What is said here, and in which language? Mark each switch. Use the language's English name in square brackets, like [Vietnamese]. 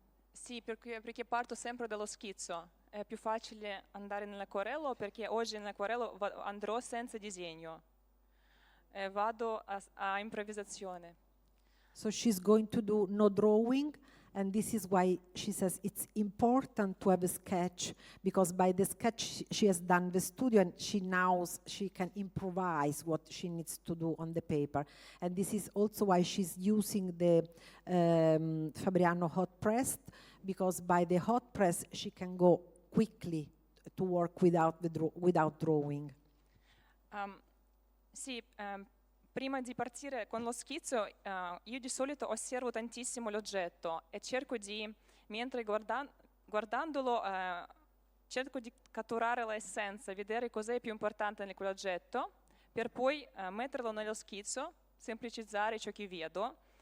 [Italian] Sì, perché parto sempre dallo schizzo. È più facile andare nell'acquarello perché oggi nell'acquarello andrò senza disegno. Vado a improvvisazione. [English] So she's going to do no drawing, and this is why she says it's important to have a sketch, because by the sketch she has done the studio and she knows she can improvise what she needs to do on the paper. And this is also why she's using the Fabriano hot press, because by the hot press she can go quickly to work without drawing. [Italian] Sì, prima di partire con lo schizzo, io di solito osservo tantissimo l'oggetto e cerco di, mentre guardandolo, cerco di catturare l'essenza, vedere cos'è più importante in quell'oggetto, per poi metterlo nello schizzo, semplicizzare ciò che vedo,